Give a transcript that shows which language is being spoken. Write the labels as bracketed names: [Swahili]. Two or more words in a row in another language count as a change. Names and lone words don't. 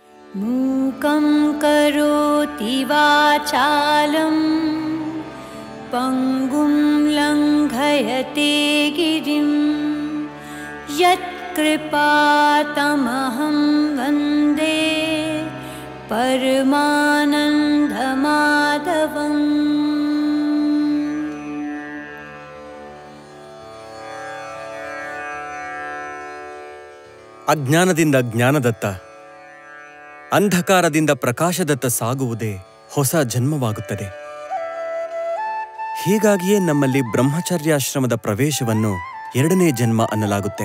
[Sanskrit] ಮೂಕಂ ಕರೋತಿ ವಾಚಾಲಂ ಪಂಗುಂ ಲಂಘಯತೆ ಗಿರಿಂ ಯತ್ಕೃಪಾತಮಹಂ ವಂದೇ ಪರಮಾನಂದಮಾಧವಂ. [Kannada] ಅಜ್ಞಾನದಿಂದ ಜ್ಞಾನದತ್ತ, ಅಂಧಕಾರದಿಂದ ಪ್ರಕಾಶದತ್ತ ಸಾಗುವುದೇ ಹೊಸ ಜನ್ಮವಾಗುತ್ತದೆ. ಹೀಗಾಗಿಯೇ ನಮ್ಮಲ್ಲಿ ಬ್ರಹ್ಮಚರ್ಯಾಶ್ರಮದ ಪ್ರವೇಶವನ್ನು 2ನೇ ಜನ್ಮ ಅನ್ನಲಾಗುತ್ತೆ.